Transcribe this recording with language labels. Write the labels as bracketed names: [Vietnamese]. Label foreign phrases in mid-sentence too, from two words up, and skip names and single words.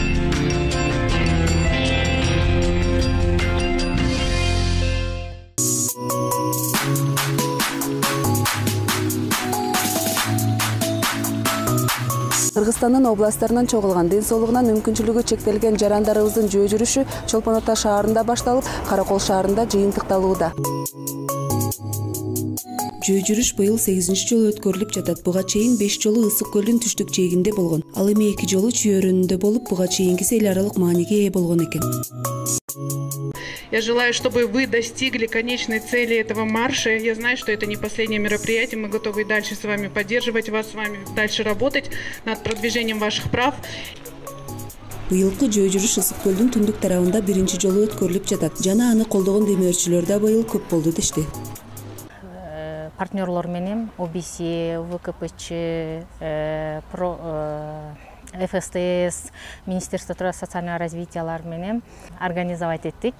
[Kyrgyz] Кыргызстандын областтарынан чогулган ден соолугунан мүмкүнчүлүгү чектелген жарандарыбыздын жөө жүрүшү Чолпон Ата шаарында башталып, Каракол шаарында жыйынтыкталууда. Жөө жүрүш быйыл 8-чи жолу өткөрүлүп жатат. Буга чейин 5 жолу Ысык көлдүн түштүк жээгинде болгон. Ал эми 2 жолу Чүйөрүндө болуп, буга чейинкиси эл аралык мааниге ээ болгон экен. [Russian] Я желаю, чтобы вы достигли конечной цели этого марша. Я знаю, что это не последнее мероприятие. Мы готовы и дальше с вами поддерживать вас, с вами дальше работать над продвижением ваших прав. [Kyrgyz] Быйылкы жөө жүрүш Ысык көлдүн түндүк тарабында 1-чи жолу өткөрүлүп жатат. Жана аны колдогон демөөрчүлөр да быйыл көп болду дешти. Партнерлор менен ОБС, ВКПЧ, ФСТС, Министерство труда социального развитиялар менен организовать эттик.